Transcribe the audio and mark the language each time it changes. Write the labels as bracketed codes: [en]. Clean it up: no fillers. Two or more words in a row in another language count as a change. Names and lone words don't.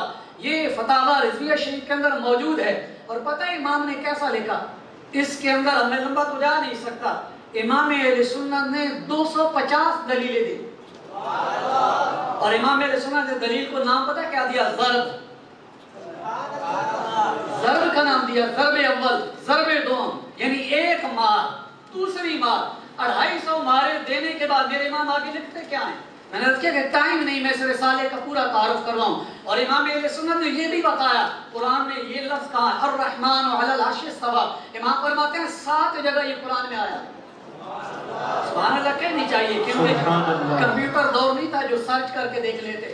[ur] یہ فتاوی رضویہ شریف کے اندر موجود ہے. اور پتہ ہے امام نے کیسا لکھا, اس کے اندر ہمیں لمبا تو جا نہیں سکتا, امام اہل سنت نے 250 دلیلیں دی. اور امام اہل سنت نے دلیل کو نام پتہ کیا دیا؟ ضرب. ضرب کا نام دیا, ضرب اول, ضرب دوم, یعنی ایک مار دوسری مار. 250 مارے دینے کے بعد میرے امام آگے لکھتے کیا ہیں؟ میں نے کہا کہ ٹائم نہیں میں اس رسالے کا پورا تعارف کرواؤں. اور امام اہل سنت نے یہ بھی بتایا قرآن میں یہ لفظ کہا ہے [ar] الرحمن علی العرش استوی. [ur] امام فرماتے ہیں 7 جگہ یہ قرآن میں آیا. [ar] سبحان اللہ [ur] کہنی چاہیے کیونکہ کمپیوٹر دور نہیں تھا جو سرچ کر کے دیکھ لیتے.